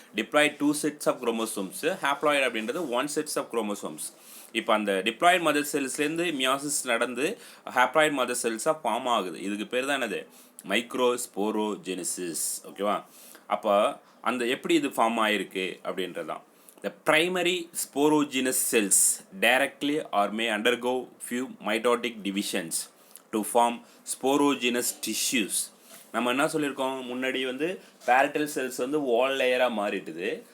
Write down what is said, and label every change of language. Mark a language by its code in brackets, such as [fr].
[ta] Diploid 2 sets of chromosomes, haploid அப்படின்றது 1 sets of chromosomes. இப்போ அந்த டிப்ளாய்டு மதர் செல்ஸ்லேருந்து மியாசிஸ் நடந்து ஹேப்ளாய்டு மதர் செல்ஸாக ஃபார்ம் ஆகுது. இதுக்கு பேர் தான் என்னது மைக்ரோஸ்போரோஜெனிசிஸ். ஓகேவா? அப்போ அந்த எப்படி இது ஃபார்ம் ஆகிருக்கு அப்படின்றதான். [en] The primary sporogenous cells directly or may undergo few mitotic divisions to form sporogenous tissues. [ta] நம்ம என்ன சொல்லியிருக்கோம் முன்னாடி வந்து பேரட்டல் செல்ஸ் வந்து வால் லேயராக மாறிட்டுது.